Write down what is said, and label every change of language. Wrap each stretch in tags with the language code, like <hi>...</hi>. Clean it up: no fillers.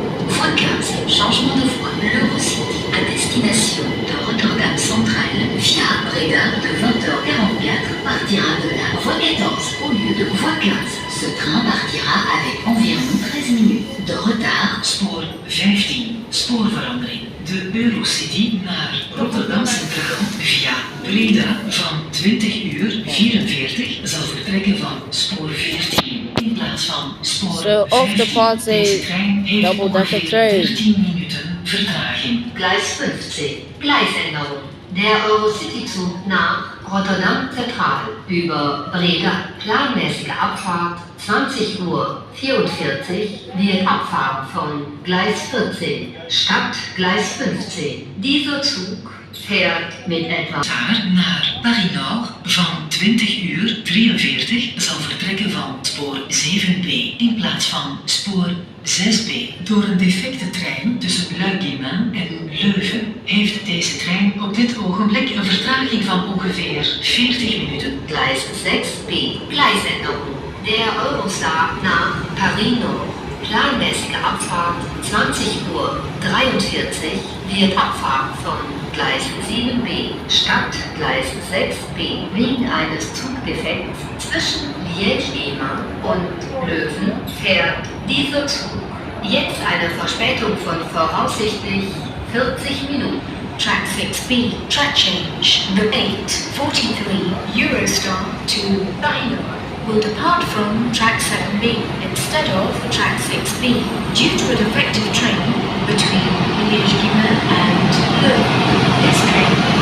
<fr>Voie 15, changement de voie, l'Eurocity à destination de Rotterdam Central via Breda de 20h44 partira de la voie 14 au lieu de voie 15. Ce train partira avec environ 13 minutes de retard.</fr> <nl>Spoor 15, spoorverandering. De Eurocity naar Rotterdam Centraal via Breda van 20:44 zal vertrekken van spoor 14 in plaats van spoor 15. So off the party, double-decker train. 13 minuten vertraging.</nl> <de>Gleis 15, Gleisänderung. Der Eurocity-Zug nach Rotterdam Zentral über Breda. Planmäßige Abfahrt 20:44 wird abfahren von Gleis 14 statt Gleis 15. Dieser Zug fährt mit etwa</de> <nl>naar Paris-Nord van 20:43 zal vertrekken van spoor 7B in plaats van spoor 6B. Door een defecte trein tussen Luik-Guillemins en Leuven heeft deze trein op dit ogenblik een vertraging van ongeveer 40 minuten.</nl> <de>Gleis 6B, Gleisänderung. Der Eurostar nach Paris-Nord. Planmäßige Abfahrt 20:43 wird abfahren von Gleis 7B statt Gleis 6B wegen eines Zugdefekts zwischen Liège-Guillemins und Löwen fährt dieser Zug jetzt eine Verspätung von voraussichtlich 40 Minuten.</de> <en>Track 6B, track change. The 843 Eurostar to Paris-Nord will depart from track 7B instead of track 6B due to a defective train between Liège-Guillemins and Leuven. This train.</en>